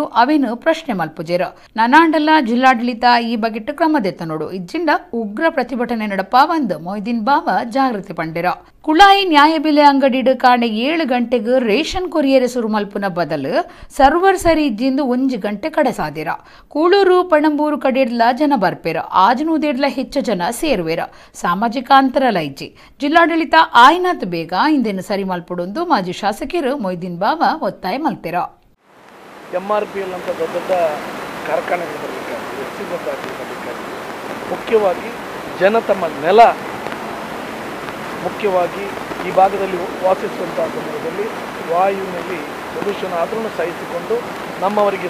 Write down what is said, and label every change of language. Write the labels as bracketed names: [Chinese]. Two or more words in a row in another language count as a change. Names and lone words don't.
[Tulu] ಅವೇನು ಪ್ರಶ್ನೆ ಮಲ್ಪುಜೆರ ನನಾಂಡಲ ಜಿಲ್ಲಾಡಳಿತ ಈ ಬಗೆಟ್ ಕ್ರಮದೆತ್ತ ನೋಡು ಇಜ್ಜಿಂಡ ಉಗ್ರ ಪ್ರತಿಭಟನೆ ನಡಪ ಬಂದ್ ಮೊಯ್ದೀನ್ ಬಾವ ಜಾಗೃತಿ ಪಂಡೆರ ಕುಳಾಯಿ ನ್ಯಾಯಬೆಲೆ ಅಂಗಡಿಡ್ ಕಾಣೆ 7 ಗಂಟೆಗೆ ರೇಷನ್ ಕೊರಿಯರ್ ಸುರು ಮಲ್ಪುನ ಬದಲು ಸರ್ವರ್ ಸರಿ ಇಜ್ಜಿಂದು 1 ಗಂಟೆ ಕಡೆ ಸಾದಿರ ಕೂಳೂರು ಪಣಂಬೂರು ಕಡೆಡ್ಲ ಜನ ಬರ್ಪೇರ ಆಜನೂದೆಡ್ಲ ಹೆಚ್ಚು ಜನ ಸೇರುವೆರ ಸಾಮಾಜಿಕ ಅಂತರ ಲೈಜಿ ಜಿಲ್ಲಾಡಳಿತ ಆಯ್ನಾತ್ ಬೇಗ ಇಂದೇನು ಸರಿ ಮಲ್ಪುಡೊಂದು ಮಾಜಿ ಶಾಸಕರು ಮೊಯ್ದೀನ್ ಬಾವ ಒತ್ತಾಯ ಮಲ್ತೆರ [Kannada] MRPL ಅಂತ ದೊಡ್ಡ ಕಾರ್ಖಾನೆಗಳು ಬರಬೇಕಾಗಿದೆ ಎಸ್ ಸಿ ಬರಬೇಕಾಗಿದೆ ಮುಖ್ಯವಾಗಿ ಜನ ತಮ್ಮ ನೆಲ ಮುಖ್ಯವಾಗಿ ಈ ಭಾಗದಲ್ಲಿ ವಾಸಿಸುವಂತಹ ಸಂದರ್ಭದಲ್ಲಿ ವಾಯುವಿನಲ್ಲಿ ಪೊಲ್ಯೂಷನ್ ಆದ್ರೂ ಸಹಿಸಿಕೊಂಡು ನಮ್ಮವರಿಗೆ